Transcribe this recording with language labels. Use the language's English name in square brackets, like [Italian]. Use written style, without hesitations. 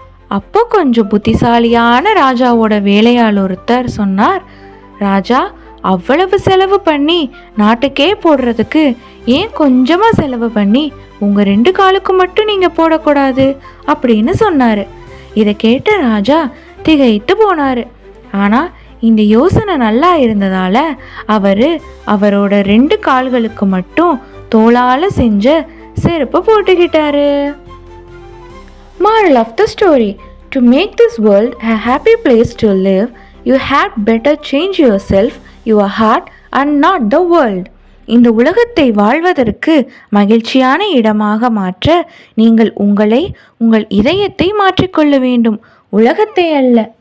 [Tamil] அப்போ கொஞ்சம் புத்திசாலியான ராஜாவோட வேலையாள் ஒருத்தர் சொன்னார், ராஜா, அவ்வளவு செலவு பண்ணி நாட்டுக்கே போடுறதுக்கு ஏன் கொஞ்சமா செலவு பண்ணி உங்க 2 காலுக்கு மட்டும் நீங்க போடக்கூடாது அப்படின்னு சொன்னாரு. இதை கேட்ட ராஜா திகைத்து போனாரு. ஆனா இந்த யோசனை நல்லா இருந்ததால அவரோட 2 கால்களுக்கு மட்டும் தோளால செஞ்ச செருப்பு போட்டுக்கிட்டாரு. [English] Moral of the story: to make this world a happy place to live, you had better change yourself, your heart, and not the world. [Tamil] இந்த உலகத்தை வாழ்வதற்கு மகிழ்ச்சியான இடமாக மாற்ற நீங்கள் உங்களை, உங்கள் இதயத்தை மாற்றிக்கொள்ள வேண்டும், உலகத்தை அல்ல.